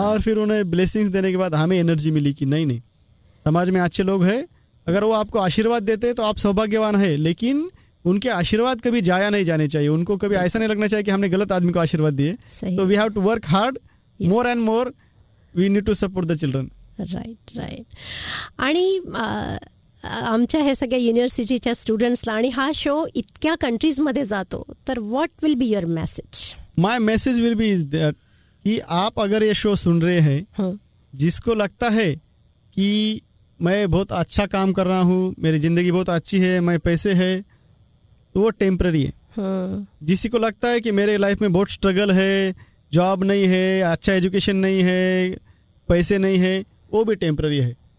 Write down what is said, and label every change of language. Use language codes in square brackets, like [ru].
[hi] और फिर उन्हें ब्लेसिंग्स देने के बाद हमें एनर्जी मिली कि नहीं नहीं, समाज में अच्छे लोग हैं, अगर वो आपको आशीर्वाद देते हैं तो आप सौभाग्यवान है, लेकिन उनके आशीर्वाद कभी जाया नहीं जाने चाहिए. उनको कभी ऐसा नहीं लगना चाहिए कि हमने गलत आदमी को आशीर्वाद दिए. तो [en] We have to work hard, more and more we need to support the children. Right right. [mr] आमच्या ह्या सगळ्या युनिव्हर्सिटीच्या स्टुडंट्सला आणि हा शो इतक्या कंट्रीजमध्ये जातो, तर [en] What will be your message? My message will be is that [hi] की आप अगर ये शो सुन रहे हैं, जिसको लगता है कि मैं बहुत अच्छा काम कर रहा हूँ, मेरी जिंदगी बहुत अच्छी है, मैं पैसे है, तो वो टेम्पररी है. जिसी को लगता है कि मेरे लाइफ में बहुत स्ट्रगल है, जॉब नहीं है, अच्छा एजुकेशन नहीं है, पैसे नहीं है, वो भी टेम्पररी है.